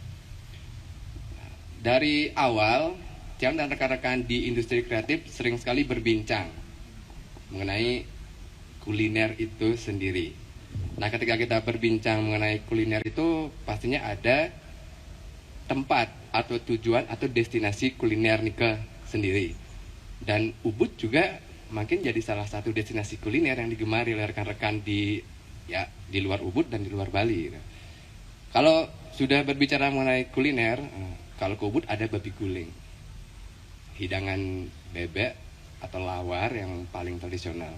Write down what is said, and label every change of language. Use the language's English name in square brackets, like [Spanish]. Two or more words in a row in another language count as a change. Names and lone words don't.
[Indonesian] Dari awal Tiang dan rekan-rekan di industri kreatif sering sekali berbincang mengenai kuliner itu sendiri. Nah, ketika kita berbincang mengenai kuliner itu pastinya ada tempat atau tujuan atau destinasi kuliner nika sendiri. Dan Ubud juga makin jadi salah satu destinasi kuliner yang digemari oleh rekan-rekan di luar Ubud dan di luar Bali. Kalau sudah berbicara mengenai kuliner, kalau ke Ubud ada babi guling, hidangan bebek atau lawar yang paling tradisional.